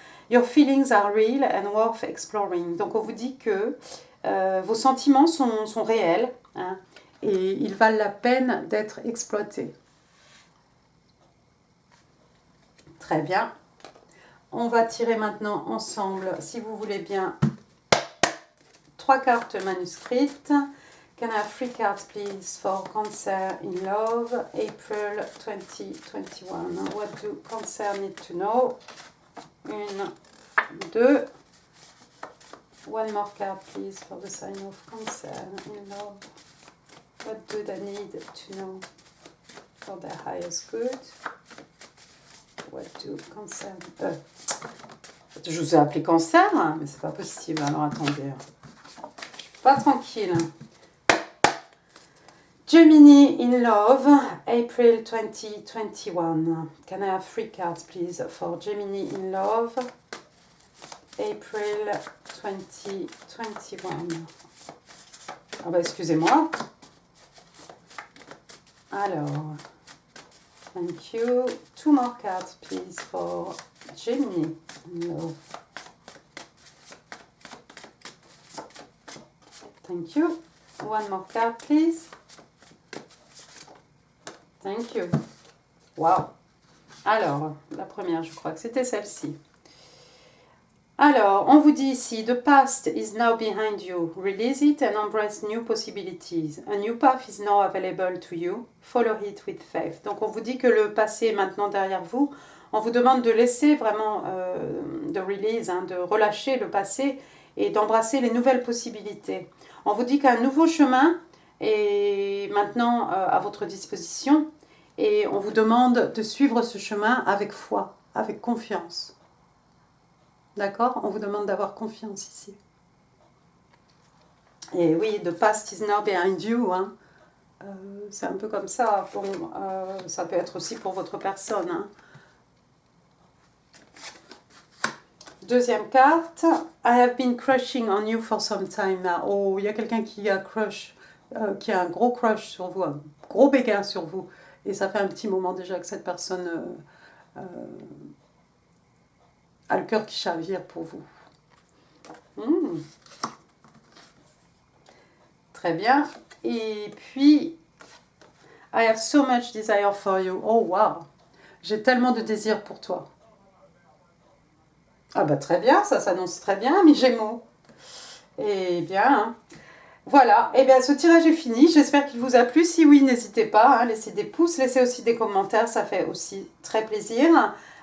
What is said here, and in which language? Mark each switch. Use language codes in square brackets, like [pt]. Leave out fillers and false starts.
[en] Your feelings are real and worth exploring. [fr] Donc on vous dit que vos sentiments sont réels, hein, et ils valent la peine d'être exploités. Très bien. On va tirer maintenant ensemble, si vous voulez bien, 3 cartes manuscrites. [en] Can I have 3 cards, please, for Cancer in Love, April 2021? What do Cancer need to know? 1, 2. One more card, please, for the sign of Cancer in Love. What do they need to know for their highest good? What do Cancer... [fr] je vous ai appelé Cancer, hein, mais c'est pas possible. Alors attendez, je suis pas tranquille. [en] Gemini in Love, April 2021. Can I have 3 cards, please, for Gemini in Love, April 2021. [fr] Ah bah excusez-moi. [en] Alors, thank you. 2 more cards, please, for Gemini in Love. Thank you. 1 more card, please. Thank you. Wow. [fr] Alors, la première, je crois que c'était celle-ci. Alors, on vous dit ici, [en] the past is now behind you. Release it and embrace new possibilities. A new path is now available to you. Follow it with faith. [fr] Donc, on vous dit que le passé est maintenant derrière vous. On vous demande de laisser vraiment, de release, hein, de relâcher le passé et d'embrasser les nouvelles possibilités. On vous dit qu'un nouveau chemin est maintenant à votre disposition et on vous demande de suivre ce chemin avec foi, avec confiance. D'accord? On vous demande d'avoir confiance ici. Et oui, [en] the past is now behind you. [fr] Hein. C'est un peu comme ça. Bon, ça peut être aussi pour votre personne. Hein. Deuxième carte. [en] I have been crushing on you for some time now. [fr] Oh, il y a quelqu'un qui a qui a un gros crush sur vous, un gros béguin sur vous. Et ça fait un petit moment déjà que cette personne a le cœur qui chavire pour vous. Très bien. Et puis, [en] I have so much desire for you. Oh, wow. [fr] J'ai tellement de désir pour toi. Ah bah très bien, ça s'annonce très bien, mes Gémeaux. Eh bien, voilà. Eh bien, ce tirage est fini. J'espère qu'il vous a plu. Si oui, n'hésitez pas. Hein, laissez des pouces, laissez aussi des commentaires. Ça fait aussi très plaisir.